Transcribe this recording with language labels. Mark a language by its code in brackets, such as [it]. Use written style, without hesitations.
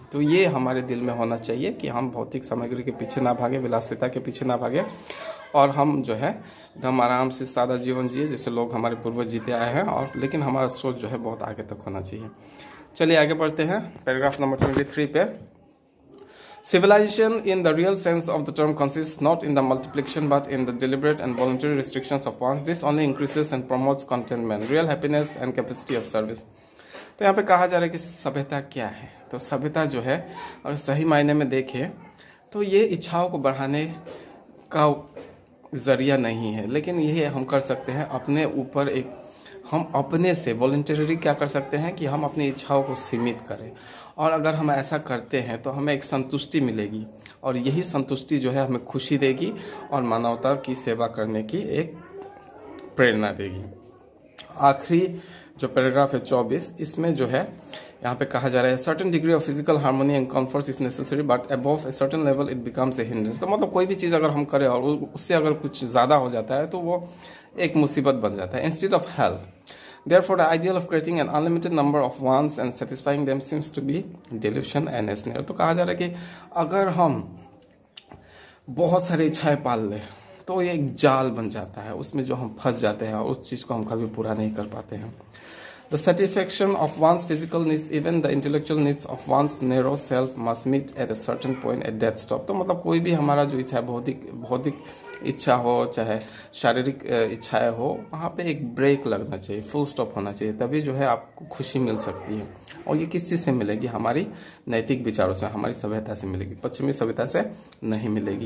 [hi] तो ये हमारे दिल में होना चाहिए कि हम भौतिक सामग्री के पीछे ना भागे, विलासिता के पीछे ना भागे, और हम जो है एकदम आराम से सादा जीवन जिए जैसे लोग हमारे पूर्वज जीते आए हैं, और लेकिन हमारा सोच जो है बहुत आगे तक होना चाहिए। चलिए आगे बढ़ते हैं पैराग्राफ नंबर 23 पे। [en] Civilization in the real sense of the term consists not in the multiplication but in the deliberate and voluntary restrictions of wants. This only increases and promotes contentment, real happiness and capacity of service. [hi] तो यहाँ पे कहा जा रहा है कि सभ्यता क्या है। तो सभ्यता जो है अगर सही मायने में देखें तो ये इच्छाओं को बढ़ाने का जरिया नहीं है, लेकिन यह हम कर सकते हैं अपने ऊपर एक, हम अपने से वॉलंटरी क्या कर सकते हैं कि हम अपनी इच्छाओं को सीमित करें, और अगर हम ऐसा करते हैं तो हमें एक संतुष्टि मिलेगी, और यही संतुष्टि जो है हमें खुशी देगी और मानवता की सेवा करने की एक प्रेरणा देगी। आखिरी जो पैराग्राफ है 24, इसमें जो है यहाँ पे कहा जा रहा है [en] Certain degree of physical harmony and comfort is necessary but above a certain level it becomes a hindrance. [hi] तो मतलब कोई भी चीज़ अगर हम करें और उससे अगर कुछ ज़्यादा हो जाता है तो वो एक मुसीबत बन जाता है। [en] Instead of health therefore the ideal of creating an unlimited number of wants and satisfying them seems to be delusion and a snare। [hi] तो कहा जा रहा है कि अगर हम बहुत सारी इच्छाएं पाल लें तो ये एक जाल बन जाता है, उसमें जो हम फंस जाते हैं और उस चीज़ को हम कभी पूरा नहीं कर पाते हैं। [en] The satisfaction of one's physical needs, even the intellectual needs of one's narrow self must meet at a certain point at dead stop। [hi] तो मतलब कोई भी हमारा जो इच्छा है, भौतिक इच्छा हो चाहे शारीरिक इच्छाएं हो, वहाँ पे एक ब्रेक लगना चाहिए, फुल स्टॉप होना चाहिए, तभी जो है आपको खुशी मिल सकती है। और ये किस चीज़ से मिलेगी? हमारी नैतिक विचारों से, हमारी सभ्यता से मिलेगी, पश्चिमी सभ्यता से नहीं मिलेगी।